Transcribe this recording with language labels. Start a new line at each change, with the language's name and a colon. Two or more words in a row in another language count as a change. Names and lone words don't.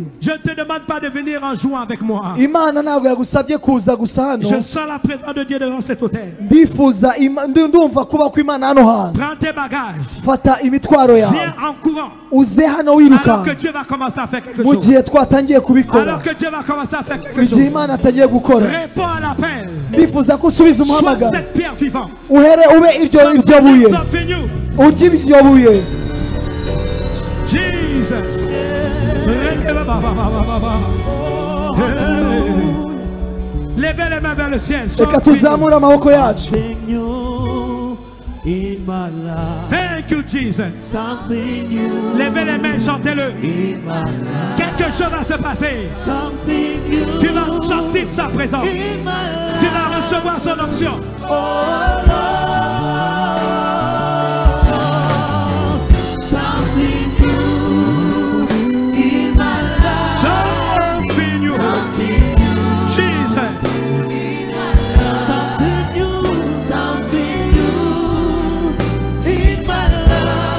French: je ne te demande pas de venir en jouant avec moi.
Kinyarwanda: imana ntabwo yagusabye kuza gusa hano.
French: Je sens la présence de Dieu devant cet hôtel.
Kinyarwanda: ndifuza ndumva kuba kw'imana hano hantu.
French: Prends tes bagages,
Kinyarwanda: fata imitwaro
French: viens
Kinyarwanda: yawe
French: en courant.
Kinyarwanda: uze hano
French: Alors
Kinyarwanda: wiruka
French: que Dieu va commencer à faire quelque
Kinyarwanda: mu
French: chose.
Kinyarwanda: gihe twatangiye kubikora,
French: Alors que Dieu va commencer à faire quelque
Kinyarwanda: mu gihe
French: chose.
Kinyarwanda: imana atagiye gukora.
French: Réponds à l'appel.
Kinyarwanda: ndifuza ko usubiza
French: Sois
Kinyarwanda: umuhamagaro,
French: cette pierre vivante.
Kinyarwanda: ube iryo buye,
English: Something new.
Kinyarwanda: urye iryo buye.
English: Jesus.
French: Levez les mains vers le ciel.
Kinyarwanda: reka tuzamure amaboko yacu.
English: Something new in my life. Thank you, Jesus. Something new
French: Levez les mains, chantez-le.
English: in my life.
French: Quelque chose va se passer.
English: Something new
French: Tu vas sentir sa présence.
English: in my life.
French: Tu vas recevoir son onction.
English: Oh Lord, something new in my life. Something new. Something Jesus. something new in my life.